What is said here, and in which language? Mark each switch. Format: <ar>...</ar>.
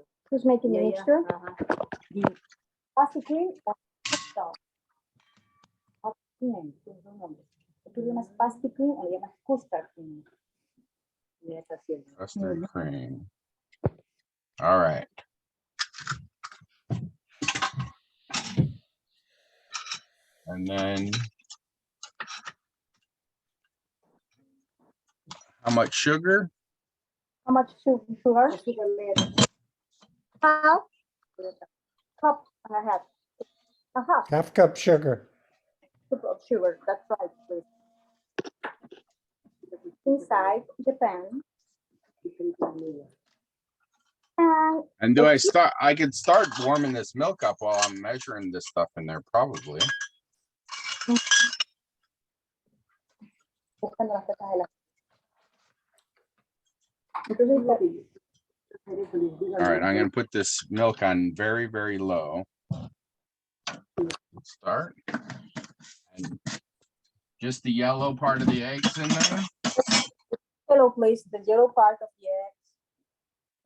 <en>Who's making the mixture? The pastry cream or custard?</en> <es>¿Tú llamas pastry cream o le llamas custard cream?</es> <en>Custard cream. All right. And then how much sugar? How much sugar? Half cup and a half. A half Half cup sugar. cup of sugar. That's right, please. Inside the pan. And do I start? I could start warming this milk up while I'm measuring this stuff in there, probably.</en> <es>Buscando las tetas de la.</es> <en>All right, I'm gonna put this milk on very, very low. Let's start. And just the yellow part of the eggs in there. Yellow, please. The yellow part of the eggs.</en>